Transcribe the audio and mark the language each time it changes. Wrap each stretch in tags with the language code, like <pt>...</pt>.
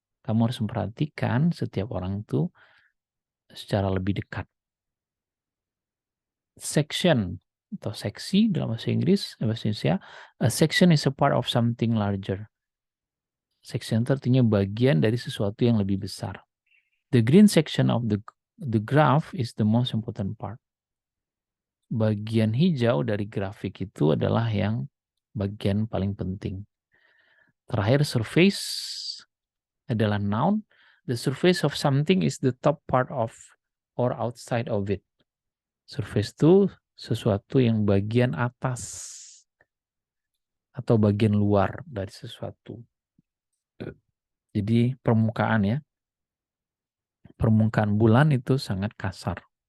<id>Kamu harus memperhatikan setiap orang itu secara lebih dekat. Section atau seksi dalam bahasa Inggris, bahasa Indonesia,</id> <en>a section is a part of something larger.</en> <id>Section itu artinya bagian dari sesuatu yang lebih besar.</id> <en>The green section of the graph is the most important part.</en> <id>Bagian hijau dari grafik itu adalah yang bagian paling penting. Terakhir, surface adalah noun.</id> <en>The surface of something is the top part of or outside of it.</en> <id>Surface itu sesuatu yang bagian atas atau bagian luar dari sesuatu. Jadi permukaan ya. Permukaan bulan itu sangat kasar.</id>